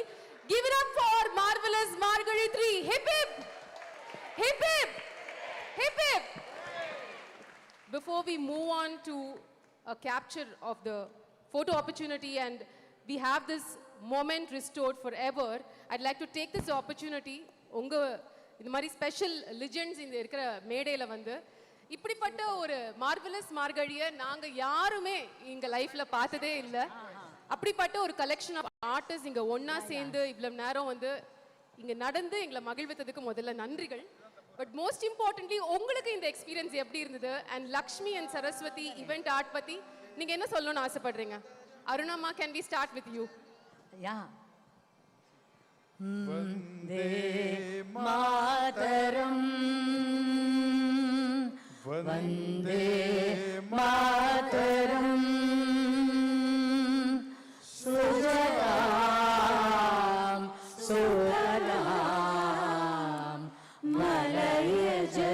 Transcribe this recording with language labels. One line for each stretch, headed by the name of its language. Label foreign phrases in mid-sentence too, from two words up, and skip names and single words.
English: Give it up for Marvellous Margazhi 3. Hip hip! Hip hip! Hip hip! Before we move on to a capture of the photo opportunity and we have this moment restored forever, I'd like to take this opportunity,
Tamil: இந்த மாதிரி
English: special legends
Tamil: இந்த இருக்கிற மேடையில் வந்து இப்படிப்பட்ட ஒரு மார்வெலஸ் மார்கழியை நாங்கள் யாருமே எங்கள் லைஃப்பில் பார்த்ததே இல்லை. அப்படிப்பட்ட ஒரு
English: collection of artist
Tamil: இங்கே ஒன்றா சேர்ந்து இவ்வளவு நேரம் வந்து இங்கே நடந்து எங்களை மகிழ்வித்ததுக்கு முதல்ல நன்றிகள்.
English: but most importantly
Tamil: உங்களுக்கு இந்த எக்ஸ்பீரியன்ஸ் எப்படி இருந்தது?
English: and Lakshmi and Saraswathi event art
Tamil: பற்றி நீங்கள் என்ன சொல்லணும்னு ஆசைப்படுறீங்க?
English: அருணம்மா, can we start with you?
Sanskrit: वन्दे मातरम् वन्दे मातरम् सुजलां सुफलां मलयज